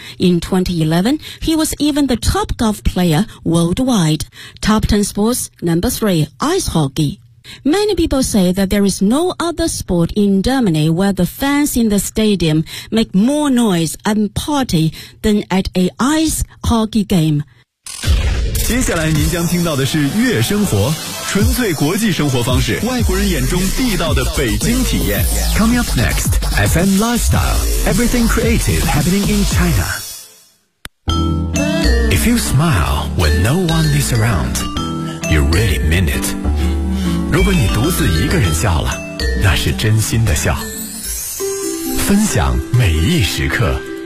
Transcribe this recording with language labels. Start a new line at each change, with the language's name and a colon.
English: In 2011, he was even the top golf player worldwide. Top 10 sports number 3, ice hockey. Many people say that there is no other sport in Germany where the fans in the stadium make more noise and party than at an ice hockey game.
Chinese: 接下来您将听到的是悦生活，纯粹国际生活方式，外国人眼中地道的北京体验。
English: Coming up next, FM Lifestyle, Everything Creative Happening in China. If you smile when no one is around, you really mean it.
Chinese: 如果你独自一个人笑了，那是真心的笑。分享每一时刻，